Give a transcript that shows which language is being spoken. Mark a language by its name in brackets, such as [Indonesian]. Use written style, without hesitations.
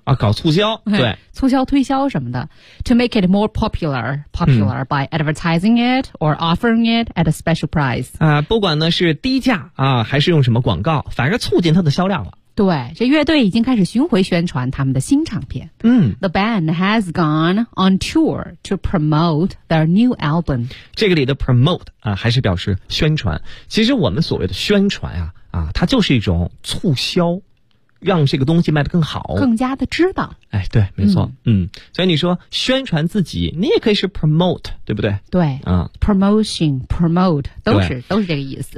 [Chinese] 啊，搞促销，对，促销推销什么的 [English] ，to make it more popular、 [Chinese] 嗯、 [English] by advertising it or offering it at a special price [Chinese] 啊，不管呢是低价啊，还是用什么广告，反正促进它的销量了。对，这乐队已经开始巡回宣传他们的新唱片。嗯 [English] ，The band has gone on tour to promote their new album。 [Chinese] 这个里的 promote 啊，还是表示宣传。其实我们所谓的宣传啊，它就是一种促销，让这个东西卖得更好，更加的知道。哎，对，没错，所以你说宣传自己，你也可以是 promote， 对不对？对，promotion promote 都是这个意思。